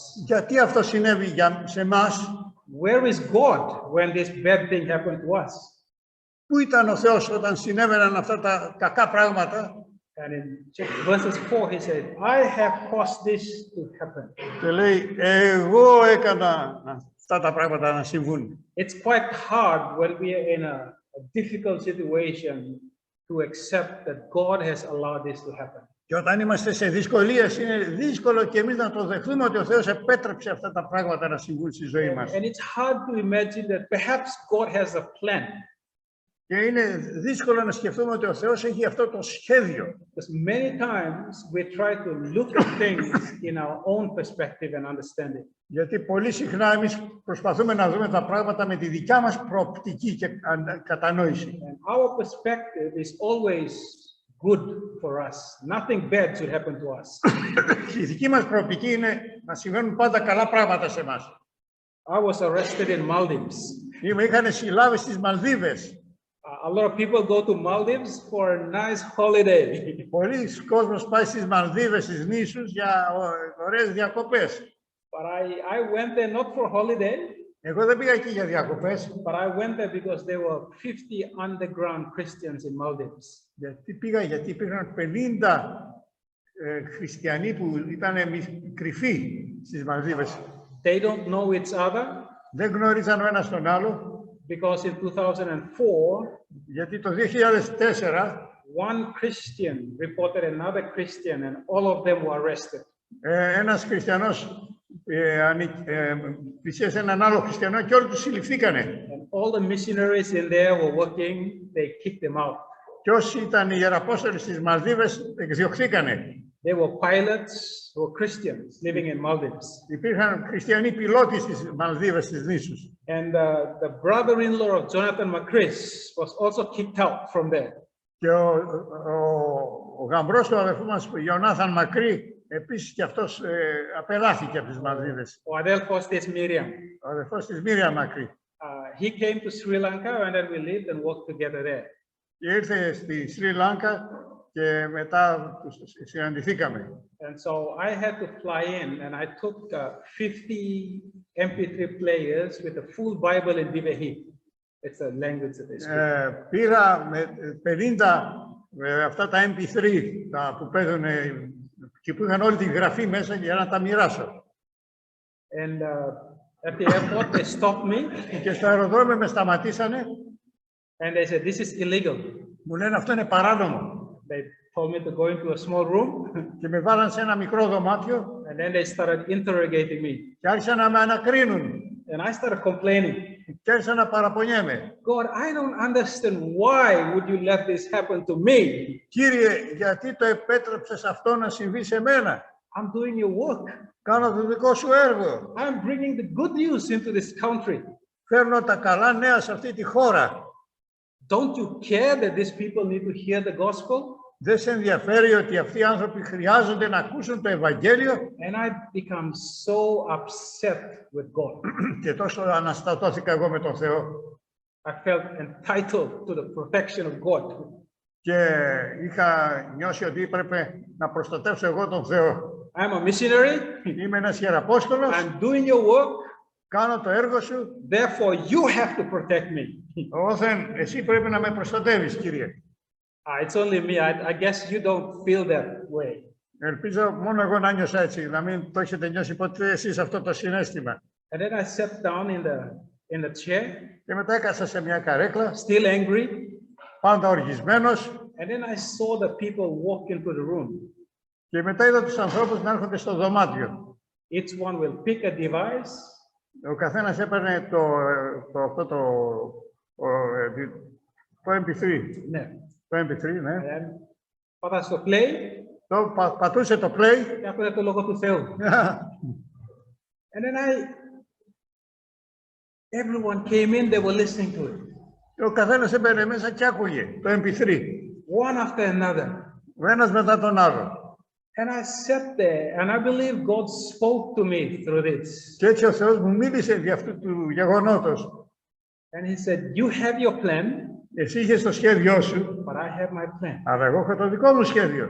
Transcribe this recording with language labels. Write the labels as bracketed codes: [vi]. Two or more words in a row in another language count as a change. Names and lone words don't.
[el] γιατί αυτό συνέβη σε εμάς, [en] Where is God when this bad thing happened to us? [el] πού ήταν ο Θεός όταν συνέβαιναν αυτά τα κακά πράγματα. [en] And in verses 4, he said, I have caused this to happen. [el] Και λέει, εγώ έκανα αυτά τα πράγματα να συμβούν. [en] It's quite hard when we are in a difficult situation to accept that God has allowed this to happen. [el] Και όταν είμαστε σε δυσκολίες, είναι δύσκολο και εμείς να το δεχθούμε ότι ο Θεός επέτρεψε αυτά τα πράγματα να συμβούν στη ζωή μας. [en] And it's hard to imagine that perhaps God has a plan. [el] Και είναι δύσκολο να σκεφτούμε ότι ο Θεός έχει αυτό το σχέδιο. [en] Because many times we try to look at things in our own perspective and understanding. [el] Γιατί πολύ συχνά εμείς προσπαθούμε να δούμε τα πράγματα με τη δικιά μας προοπτική και κατανόηση. [en] And our perspective is always good for us. Nothing bad should happen to us. [el] Η δική μας προοπτική είναι να συμβαίνουν πάντα καλά πράγματα σε εμάς. [en] I was arrested in Maldives. [el] Με είχαν συλλάβει στις Μαλδίβες. [en] A lot of people go to Maldives for a nice holiday. [el] Πολλοί κόσμος πάει στις Μαλδίβες, στις νήσους για ωραίες διακοπές. [en] But I went there not for holiday. [el] Εγώ δεν πήγα εκεί για διακοπές. [en] But I went there because there were 50 underground Christians in Maldives. [el] Γιατί πήγα, γιατί υπήρχαν 50 χριστιανοί που ήταν κρυφοί στις Μαλδίβες. [en] They don't know each other. [el] Δεν γνώριζαν ο ένας τον άλλο. [en] Because in 2004, [el] γιατί το 2004 [en] one Christian reported another Christian and all of them were arrested. [el] Ένας χριστιανός πλησίασε έναν άλλο χριστιανό και όλοι τους συλληφθήκανε. [en] And all the missionaries in there were working, they kicked them out. [el] Και όσοι ήταν οι ιεραπόστολοι στις Μαλδίβες εκδιωχθήκανε. [en] There were pilots who were Christians living in Maldives. [el] Υπήρχαν χριστιανοί πιλότοι στις Μαλδίβες, στις νήσους. [en] And the brother-in-law of Jonathan Macris was also kicked out from there. [el] Και ο γαμπρός του αδερφού μας, Ιωνάθαν Μακρύ, επίσης και αυτός απελάθηκε από τις Μαλδίβες. Ο αδέλφος της Μίριαμ. Ο αδερφός της Μίριαμ Μακρύ. [en] He came to Sri Lanka and then we lived and worked together there. [el] Και ήρθε στη Σρι Λάνκα και μετά συναντηθήκαμε. [en] And so I had to fly in and I took 50 MP3 players with a full Bible in Divehi. It's a language that they speak. [el] Πήρα με 50 αυτά τα MP3 που παίζουν και που είχαν όλη τη γραφή μέσα για να τα μοιράσω. [en] And at the airport they stopped me. [el] Και στο αεροδρόμιο με σταματήσανε. [en] And they said, this is illegal. [el] Μου λένε αυτό είναι παράνομο. [en] They told me to go into a small room. [el] Και με βάλαν σε ένα μικρό δωμάτιο. [en] And then they started interrogating me. [el] Και άρχισαν να με ανακρίνουν. [en] And I started complaining. [el] Και άρχισα να παραπονιέμαι. [en] God, I don't understand why would you let this happen to me? [el] Κύριε, γιατί το επέτρεψες αυτό να συμβεί σε μένα? [en] I'm doing your work. [el] Κάνω το δικό σου έργο. [en] I'm bringing the good news into this country. [el] Φέρνω τα καλά νέα σε αυτή τη χώρα. [en] Don't you care that these people need to hear the gospel? [el] Δεν σε ενδιαφέρει ότι αυτοί οι άνθρωποι χρειάζονται να ακούσουν το Ευαγγέλιο? [en] And I become so upset with God. [el] Και τόσο αναστατώθηκα εγώ με τον Θεό. [en] I felt entitled to the protection of God. [el] Και είχα νιώσει ότι έπρεπε να προστατεύσω εγώ τον Θεό. [en] I'm a missionary. [el] Είμαι ένας ιεραπόστολος. [en] I'm doing your work. [el] Κάνω το έργο σου. [en] Therefore, you have to protect me. [el] Όθεν, εσύ πρέπει να με προστατεύεις, Κύριε. [en] It's only me. I guess you don't feel that way. [el] Ελπίζω μόνο εγώ να νιώσα έτσι, να μην το έχετε νιώσει ποτέ εσείς αυτό το συναίσθημα. [en] And then I sat down in the chair, [el] Και μετά έκασα σε μια καρέκλα, [en] still angry. [el] πάντα οργισμένος, [en] And then I saw the people walk into the room. [el] και μετά είδα τους ανθρώπους να έρχονται στο δωμάτιο. [en] Each one will pick a device. [el] Ο καθένας έπαιρνε το MP3. Ναι. Το MP3, ναι. [en] And then [el] πατάς στο play. Πατούσε το play. Και άκουγα το λόγο του Θεού. [en] And then everyone came in, they were listening to it. [el] Ο καθένας έμπαινε μέσα και άκουγε το MP3. [en] One after another. [el] Ο ένας μετά τον άλλο. [en] And I sat there, and I believe God spoke to me through this. [el] Και έτσι ο Θεός μου μίλησε δι' αυτού του γεγονότος. [en] And he said, you have your plan. [el] Εσύ είχες το σχέδιό σου. [en] But I have my plan. [el] Αλλά εγώ έχω το δικό μου σχέδιο.